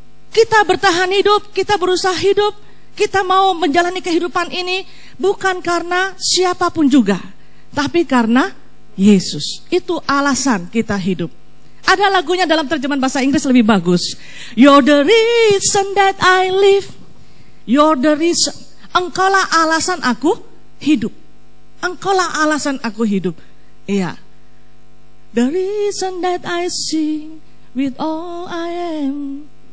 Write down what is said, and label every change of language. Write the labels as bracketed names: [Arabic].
[Indonesian] Kita bertahan hidup, kita berusaha hidup, kita mau menjalani kehidupan ini bukan karena siapapun juga, tapi karena Yesus. Itu alasan kita hidup. Ada lagunya dalam terjemahan bahasa Inggris lebih bagus. [English] You're the reason that I live. You're the reason. [Indonesian] Engkaulah alasan aku hidup. Engkaulah alasan aku hidup. Iya. [English] The reason that I sing with all I am.